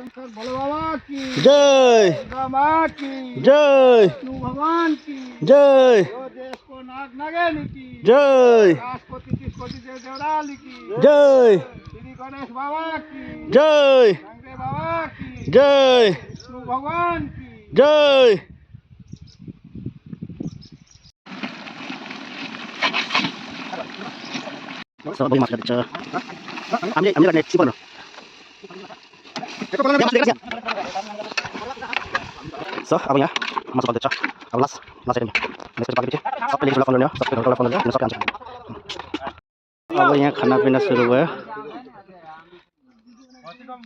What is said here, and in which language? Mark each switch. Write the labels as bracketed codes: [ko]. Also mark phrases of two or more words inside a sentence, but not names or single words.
[hi] जय जय भगवान की जय देश को नाग नगेनी की जय राष्ट्रपति की देवराली की जय श्री गणेश बाबा की जय गंगे बाबा की जय विष्णु भगवान की [ne] जय सबै मासु खान्छ हामीले गर्ने चिपन सो अब यहाँ मासु खाँदैछ अब लास्ट पाकेपछि सबैले फलो लियो सबैले फलो लियो सबै खान्छ अब यहाँ खानापिना सुरु भयो